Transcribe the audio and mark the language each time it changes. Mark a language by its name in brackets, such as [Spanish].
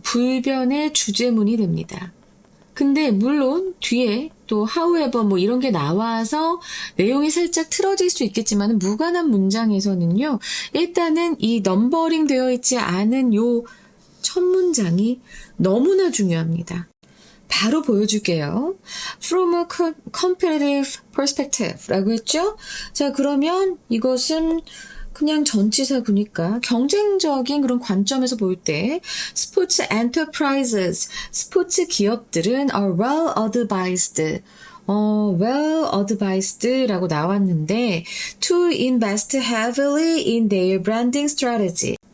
[Korean] 불변의 주제문이 됩니다. 근데 물론 뒤에 또 however 뭐 이런 게 나와서 내용이 살짝 틀어질 수 있겠지만 무관한 문장에서는요. 일단은 이 넘버링 되어 있지 않은 요 첫 문장이 너무나 중요합니다. 바로 보여줄게요. [English] From a comparative perspective [Korean] 라고 했죠? 자, 그러면 이것은 그냥 전치사구니까 경쟁적인 그런 관점에서 볼 때 스포츠 enterprises, 스포츠 기업들은 [English] are well advised, well advised [Korean] 라고 나왔는데 [English] to invest heavily in their branding strategy.